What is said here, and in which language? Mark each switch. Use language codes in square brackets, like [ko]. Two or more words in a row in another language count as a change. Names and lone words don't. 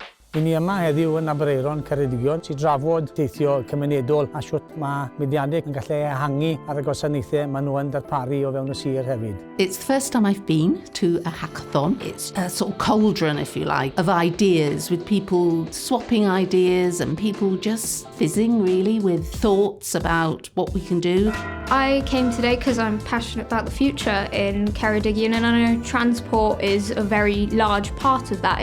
[cy] I ni yma heddiw yn Abereiron Ceredigion sy'n drafod teithio cymunedol a siwt mae mudiadau yn gallu ehangu ar y gwasanaethau maen nhw yn darparu o fewn y sir hefyd. [en] It's the first time I've been to a hackathon. It's a sort of cauldron, if you like, of ideas, with people swapping ideas and people just fizzing really with thoughts about what we can do. I came today because I'm passionate about the future in Ceredigion, and I know transport is a very large part of that.